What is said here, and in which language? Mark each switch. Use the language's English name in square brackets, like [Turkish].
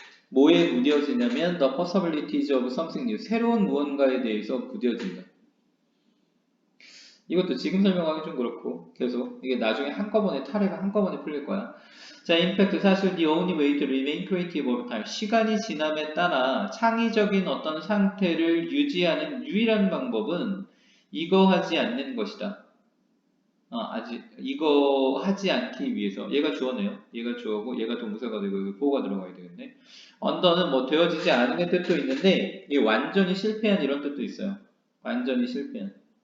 [Korean] 뭐에 무뎌지냐면 [English] the possibilities of something new. [Korean] 새로운 무언가에 대해서 무뎌진다. 이것도 지금 설명하기 좀 그렇고 계속 이게 나중에 한꺼번에 타래가 한꺼번에 풀릴 거야. [English] 자, [Korean] 임팩트 사실 [English] the only way to remain creative over time. [Korean] 시간이 지남에 따라 창의적인 어떤 상태를 유지하는 유일한 방법은 이거 하지 않는 것이다. 아직 이거 하지 않기 위해서 얘가 주어네요. 얘가 주어고 얘가 동사가 되고 여기 보호가 들어가야 되겠네. 언더는 뭐 되어지지 않은 뜻도 있는데 이게 완전히 실패한 이런 뜻도 있어요. 완전히 실패한.